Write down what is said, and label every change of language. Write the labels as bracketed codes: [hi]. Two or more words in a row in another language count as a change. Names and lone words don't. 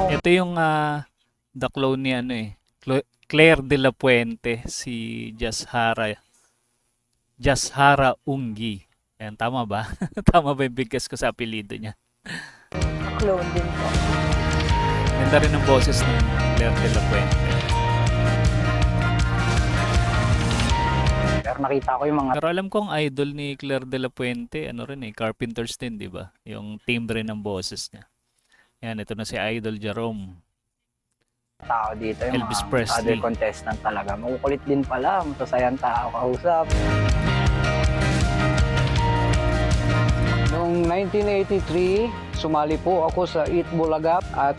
[tl] Ito yung The Clone ni Claire de la Puente, si Jashara Ungi. Ayan, tama ba? Tama ba yung bigkas ko sa apelido niya? Clone din po. Ganda rin ang boses ng Claire de la Puente. Pero nakita ko yung mga Pero alam kong idol ni Claire de la Puente, ano rin Carpenters din, di ba? Yung timbre ng boses niya. Yan, ito na si Idol Jerome. tao dito, yung Elvis mga Presley. [en] other contestant talaga. [tl] Makukulit din pala, masasayang tao kausap. Noong 1983, sumali po ako sa Itbulaga at